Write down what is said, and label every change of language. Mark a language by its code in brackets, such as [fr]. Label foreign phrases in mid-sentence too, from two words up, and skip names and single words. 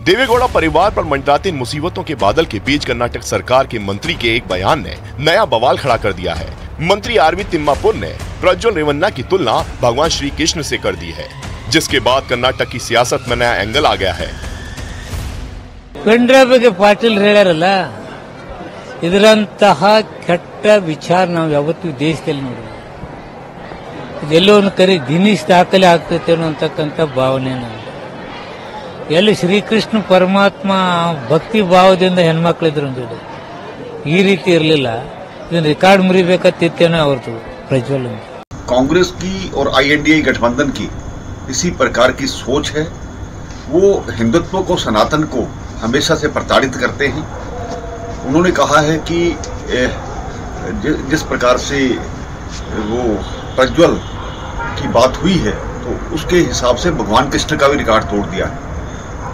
[hi] देवेगौड़ा परिवार पर मंडराती मुसीबतों के बादल के बीच कर्नाटक सरकार के मंत्री के एक बयान ने नया बवाल खड़ा कर दिया है। मंत्री आरवी तिम्मापुर ने प्रज्वल रेवन्ना की तुलना भगवान श्री कृष्ण से कर दी है, जिसके बाद कर्नाटक की सियासत में नया एंगल आ गया है। [kn] पंजाब पाटिल ಹೇಳಾರಲ್ಲ, ಇದರಂತಹ ಕೆಟ್ಟ ವಿಚಾರ ನಾವು ಯಾವತ್ತೂ ದೇಶದಲ್ಲಿ ನೋಡಿಲ್ಲ। ಇದೆಲ್ಲೋ ಒಂದು ಕರೆ ಗಿನ್ನಿಸ್ ದಾಖಲೆ ಆಗ್ತೈತೆ ಅನ್ನೋಂತಕ್ಕಂಥ ಭಾವನೆ ನನಗೆ। ಎಲ್ಲಿ ಶ್ರೀಕೃಷ್ಣ ಪರಮಾತ್ಮ ಭಕ್ತಿ ಭಾವದಿಂದ ಹೆಣ್ಮಕ್ಳಿದ್ರು ಅಂದಿದ್ದು ಈ ರೀತಿ ಇರಲಿಲ್ಲ। ಇದನ್ನ ರೆಕಾರ್ಡ್ ಮುರಿಬೇಕತ್ತಿತ್ತೇನೋ ಅವ್ರದ್ದು ಪ್ರಜ್ವಲ್। [hi] कांग्रेस की और आईएनडीए गठबंधन की इसी प्रकार की सोच है। वो हिंदुत्व को, सनातन को हमेशा से प्रताड़ित करते हैं। उन्होंने कहा है कि जिस प्रकार से वो प्रज्वल की बात हुई है तो उसके हिसाब से भगवान कृष्ण का भी रिकॉर्ड तोड़ दिया है।